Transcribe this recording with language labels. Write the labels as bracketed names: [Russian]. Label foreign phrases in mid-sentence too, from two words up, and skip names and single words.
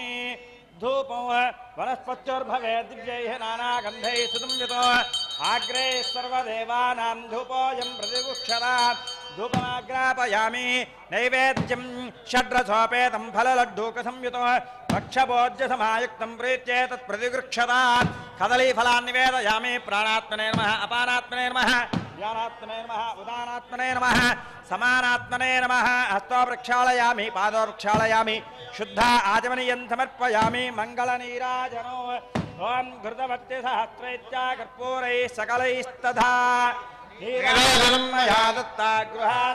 [Sanskrit] ధూపం వనస్పత్యోర్భవే దివ్యైః నానాగంధైః సుగంధితో ఆగ్రే సర్వదేవానాం ధూపోయం ప్రతిగుక్షరా. ధూపమాగ్రాపయామి. నైవేద్యం షడ్రసోపేతం ఫలలడ్డూక సంయుతో భక్షభోజ్య సమాయుక్తం ప్రీత్యే తత్ ప్రతిగృక్షతా. కదలీఫలాన్ని నివేదయామి. ప్రాణాత్మనే నమః. అపానాత్మనే నమః. ध्यानात्मने नमः उदानात्मने नमः समानात्मने नमः हस्तो प्रक्षालयामि पादो प्रक्षालयामि शुद्ध आचमनीयं समर्पयामि मङ्गलनीराजनो ओं घृतवत्ति सहस्रैत्या कर्पूरैः सकलैस्तथा नीराजनं मया दत्ता गृहाण